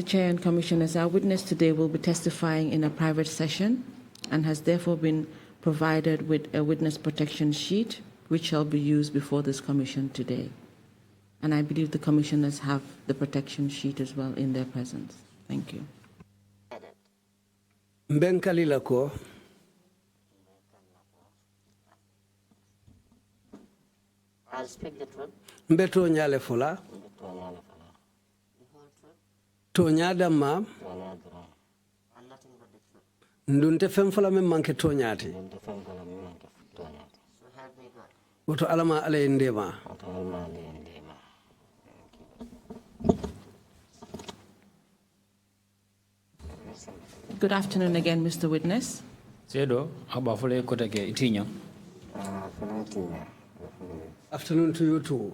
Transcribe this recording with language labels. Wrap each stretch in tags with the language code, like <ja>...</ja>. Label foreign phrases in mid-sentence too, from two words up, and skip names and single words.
<en>Chair and Commissioners, our witness today will be testifying in a private session and has therefore been provided with a witness protection sheet, which shall be used before this commission today. And I believe the commissioners have the protection sheet as well in their presence. Thank you.</en> <men>Mbenkali lako.</men> <en>I'll speak the truth.</en> <men>Mbeto nyale fula. Tonyada ma.</men> <en>And nothing but the truth.</en> <men>Ndunte femfula me manke tonyati.</men> <en>So help me God.</en> <men>Woto alama ale ndema.</men> <en>Good afternoon again, Mr. Witness. Afternoon to you too.</en>